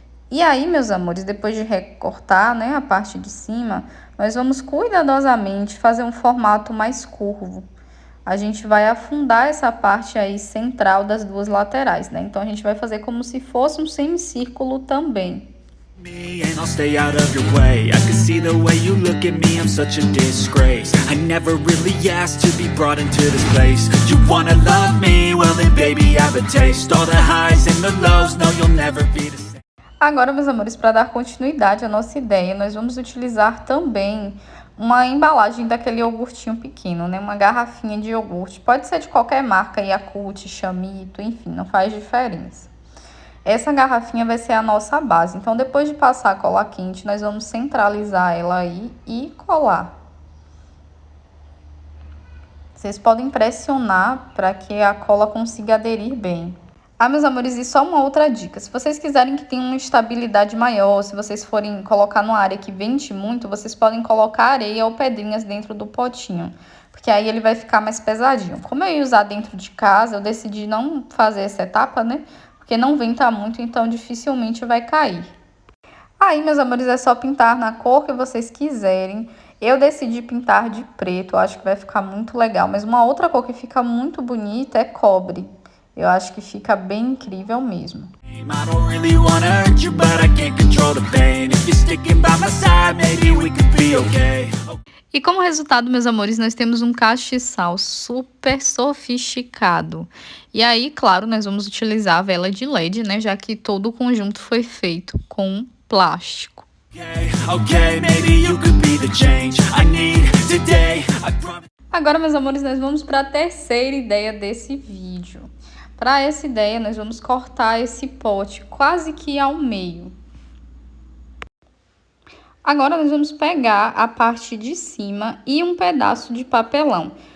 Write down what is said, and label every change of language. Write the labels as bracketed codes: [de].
[pt] E aí, meus amores, depois de recortar, né, a parte de cima, nós vamos cuidadosamente fazer um formato mais curvo. A gente vai afundar essa parte aí central das duas laterais, né? Então, a gente vai fazer como se fosse um semicírculo também. [en] Me and I'll stay out of your way. I can see the way you look at me, I'm such a disgrace. I never really asked to be brought into this place. You wanna love me? Well then baby, have a taste. All the highs and the lows, no you'll never be the same. [pt] Agora, meus amores, para dar continuidade à nossa ideia, nós vamos utilizar também uma embalagem daquele iogurtinho pequeno, né? Uma garrafinha de iogurte. Pode ser de qualquer marca, Yakult, Chamito, enfim, não faz diferença. Essa garrafinha vai ser a nossa base. Então, depois de passar a cola quente, nós vamos centralizar ela aí e colar. Vocês podem pressionar para que a cola consiga aderir bem. Ah, meus amores, e só uma outra dica. Se vocês quiserem que tenha uma estabilidade maior, se vocês forem colocar numa área que vente muito, vocês podem colocar areia ou pedrinhas dentro do potinho. Porque aí ele vai ficar mais pesadinho. Como eu ia usar dentro de casa, eu decidi não fazer essa etapa, né? Porque não venta muito, então dificilmente vai cair. Aí, meus amores, é só pintar na cor que vocês quiserem. Eu decidi pintar de preto, eu acho que vai ficar muito legal. Mas uma outra cor que fica muito bonita é cobre. Eu acho que fica bem incrível mesmo. [en] I don't really wanna hurt you, but I can't control the pain. If you're sticking by my side, maybe we could be okay. [pt] E como resultado, meus amores, nós temos um castiçal super sofisticado. E aí, claro, nós vamos utilizar a vela de LED, né? Já que todo o conjunto foi feito com plástico. [en] Okay, maybe you could be the change I need today. I promise. [pt] Agora, meus amores, nós vamos para a terceira ideia desse vídeo. Para essa ideia, nós vamos cortar esse pote quase que ao meio. Agora, nós vamos pegar a parte de cima e um pedaço de papelão.